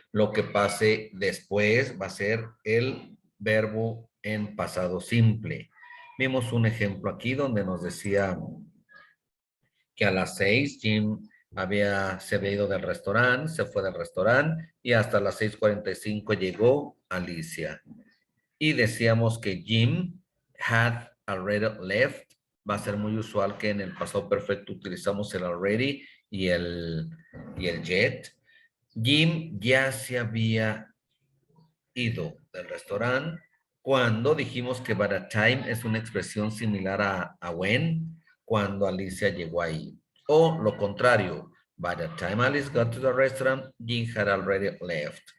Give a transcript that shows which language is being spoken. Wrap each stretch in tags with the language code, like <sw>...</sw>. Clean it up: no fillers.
<es>Lo que pase después va a ser el verbo en pasado simple. Vimos un ejemplo aquí donde nos decía que a las 6 Jim se había ido del restaurante, se fue del restaurante y hasta las 6:45 llegó Alicia. Y decíamos que</es> <en>Jim had already left.</en> <es>Va a ser muy usual que en el pasado perfecto utilizamos el already y el yet. Jim ya se había ido del restaurante cuando dijimos que</es> <en>by the time</en> <es>es una expresión similar a when, cuando Alicia llegó ahí. O lo contrario,</es> <en>by the time Alice got to the restaurant, Jim had already left.</en>